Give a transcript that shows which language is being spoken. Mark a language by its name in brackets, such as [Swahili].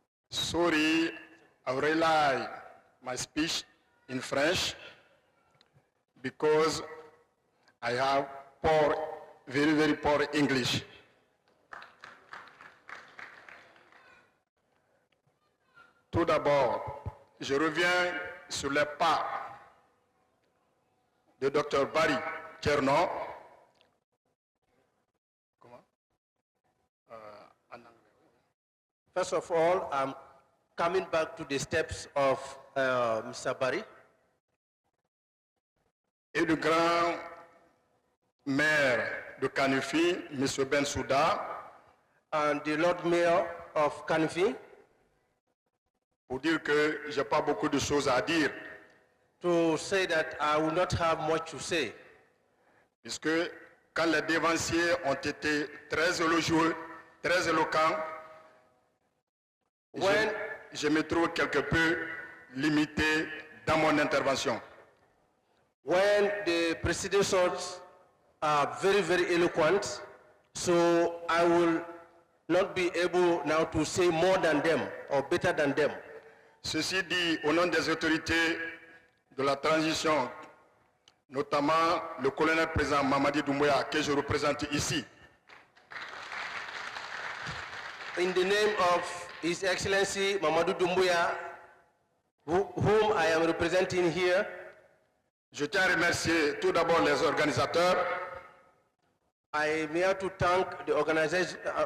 [English] Sorry, I rely my speech in French because I have poor, very, very poor English. [French] Tout d'abord, je reviens sur les pas de Dr. Barry Kerno. [English] First of all, I'm coming back to the steps of Mr. Barry. [French] Et le grand maire de Kanifi, M. Ben Souda, [English] and the Lord Mayor of Kanifi, [French] pour dire que j'ai pas beaucoup de choses à dire. [English] To say that I will not have much to say. [French] Puisque quand les dévanciers ont été très élogieux, très éloquents, je me trouve quelque peu limité dans mon intervention. [English] When the predecessors are very, very eloquent, so I will not be able now to say more than them or better than them. [French] Ceci dit, au nom des autorités de la transition, notamment le colonel président Mamadi Doumbouya, que je représente ici. [English] In the name of His Excellency Mamadou Doumbouya, whom I am representing here, [French] je tiens à remercier tout d'abord les organisateurs. [English] I am here to thank the organizers.